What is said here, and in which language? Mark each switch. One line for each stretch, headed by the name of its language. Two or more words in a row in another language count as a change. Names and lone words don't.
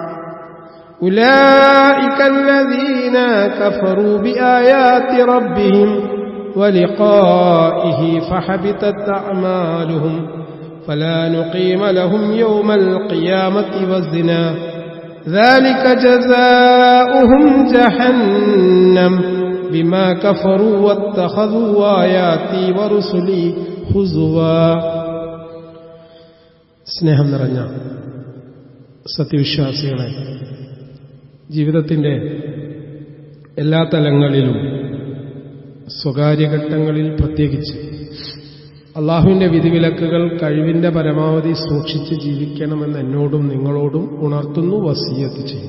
Arabic: أولئك الذين كفروا بآيات ربهم ولقائه فحبطت أعمالهم فلا نقيم لهم يوم القيامة وزنا ذلك جزاؤهم جهنم بما كفروا واتخذوا آياتي ورسلي ഹുസുവാ.
Malayalam: സ്നേഹം നിറഞ്ഞ സത്യവിശ്വാസികളെ, ജീവിതത്തിൻ്റെ എല്ലാ തലങ്ങളിലും സ്വകാര്യ ഘട്ടങ്ങളിൽ പ്രത്യേകിച്ച് അള്ളാഹുവിൻ്റെ വിധിവിലക്കുകൾ കഴിവിൻ്റെ പരമാവധി സൂക്ഷിച്ച് ജീവിക്കണമെന്ന് എന്നോടും നിങ്ങളോടും ഉണർത്തുന്നു, വസിയ്യത്ത് ചെയ്യുന്നു.